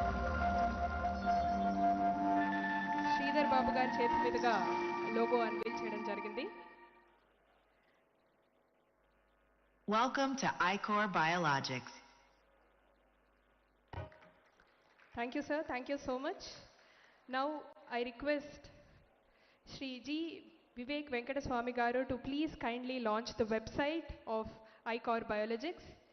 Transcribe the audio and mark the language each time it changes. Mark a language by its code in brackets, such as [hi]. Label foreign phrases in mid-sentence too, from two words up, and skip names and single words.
[te] శ్రీధర్ బాబు గారు చేతి మీదుగా [en] logo unveil [te] చేయడం జరిగింది. [en] Welcome to ICHOR Biologics. Thank you, sir. Thank you so much. Now I request Shri G. Vivek Venkata garu to please kindly launch the website of ICHOR Biologics.